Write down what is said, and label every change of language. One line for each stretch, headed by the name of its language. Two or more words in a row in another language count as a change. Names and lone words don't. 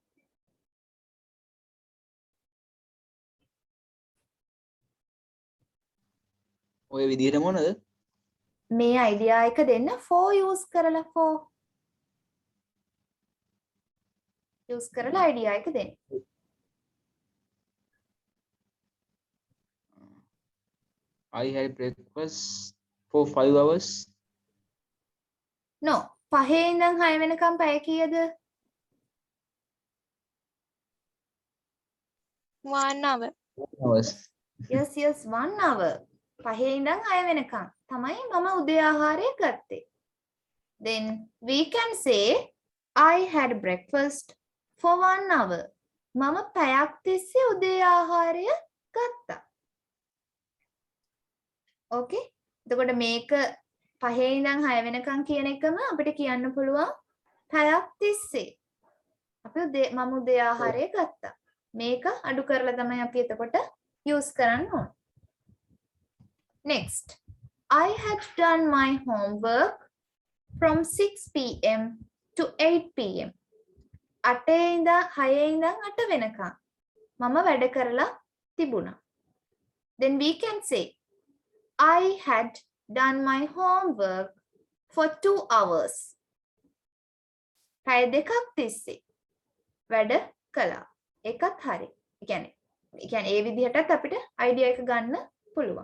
Sinhala: ඔය විදිහට මොනද? මේ idea එක දෙන්න
English: for use
Sinhala: කරලා
English: for use
Sinhala: කරලා idea එක දෙන්න.
English: I had breakfast for 5 hours. No,
Sinhala: පහේ ඉඳන් 6 වෙනකම් පැය කීයද?
English: 1 hour. Hours. Yes, 1 hour.
Sinhala: පහේ ඉඳන් 6 වෙනකම් තමයි මම උදේ ආහාරය ගත්තේ.
English: Then we can say I had breakfast for 1 hour.
Sinhala: මම පැයක් තිස්සේ උදේ ආහාරය ගත්තා.
English: Okay?
Sinhala: එතකොට මේක පහේ ඉඳන් 6 වෙනකම් කියන එකම අපිට කියන්න පුළුවන් පැයක් තිස්සේ. මම උදේ ආහාරය ගත්තා. මේක අඩු කරලා තමයි අපි එතකොට use කරන්න ඕන.
English: Next, I had done my homework from 6 pm to 8 pm.
Sinhala: 8 ඉඳන් 6 ඉඳන් 8 වෙනකම් මම වැඩ කරලා තිබුණා.
English: Then we can say I had done my homework for 2 hours.
Sinhala: පැය දෙකක් තිස්සේ වැඩ කළා. ඒකත් හරි. ඒ කියන්නේ ඒ විදිහටත් අපිට idea එක ගන්න පුළුවන්.